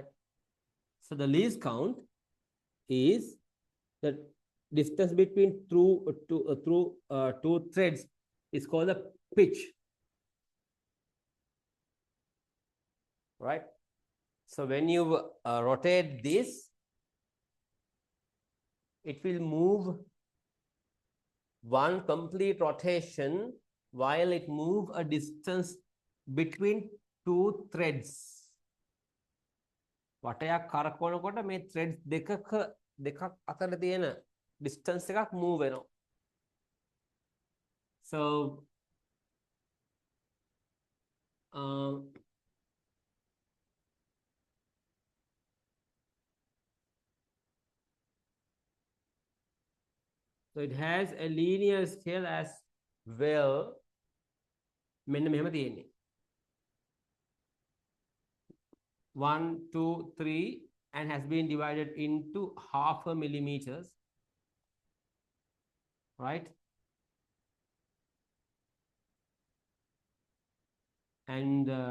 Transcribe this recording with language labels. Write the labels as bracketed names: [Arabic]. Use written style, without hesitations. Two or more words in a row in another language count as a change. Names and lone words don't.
[English] So the least count is the distance between two threads is called the pitch, right? So when you rotate this, it will move one complete rotation while it move a distance between two threads. [Sinhala] වටයක් කරකවනකොට මේ threads දෙකක් අතර තියෙන distance එකක් move වෙනවා. [English] So so it has a linear scale as well. [Sinhala] මෙන්න මෙහෙම තියෙන්නේ. 1, 2, 3, [English] and has been divided into 0.5 millimeters, right? And